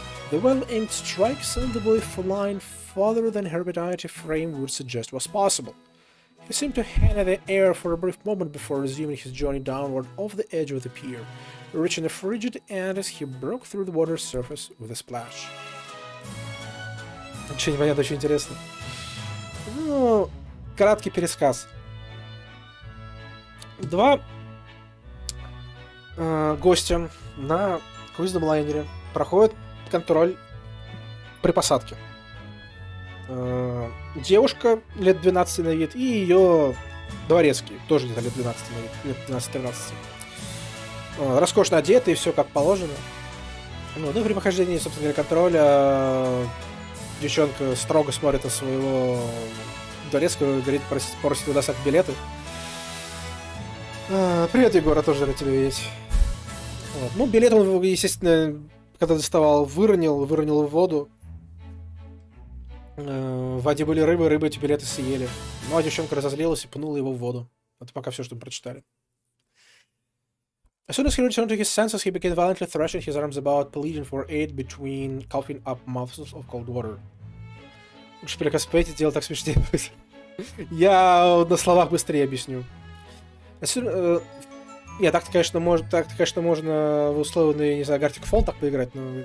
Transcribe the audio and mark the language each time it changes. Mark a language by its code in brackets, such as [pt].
[en] The well-aimed strike sent the boy flying farther than her petite frame would suggest was possible. He seemed to hang in the air for a brief moment before resuming his journey downward off the edge of the pier, reaching a frigid end as he broke through the water's surface with a splash. [ru] Ничего не понятно, очень интересно. Ну, краткий пересказ. Два гостя на круизном лайнере проходят контроль при посадке. Девушка лет 12 на вид и ее дворецкий, тоже где-то лет 12 на вид, лет 12-13. Роскошно одеты и все как положено. Ну, при прохождении, собственно говоря, контроля девчонка строго смотрит на своего дворецкого и говорит, просит его достать билеты. Привет, Егор, тоже рад тебя видеть. Вот. Ну, билет он, естественно, когда доставал, выронил в воду. В воде были рыбы эти билеты съели. Ну, а девчонка разозлилась и пнула его в воду. Это пока все, что мы прочитали. [en] As soon as he returned to his senses, he began violently thrashing his arms about, pleading for aid between coughing up mouthfuls of cold water. [ru] Лучше переказ пейте, дело так смешнее будет. Я на словах быстрее объясню. Нет, так-то, конечно, можно в условный, не знаю, Gartic Phone так поиграть, но...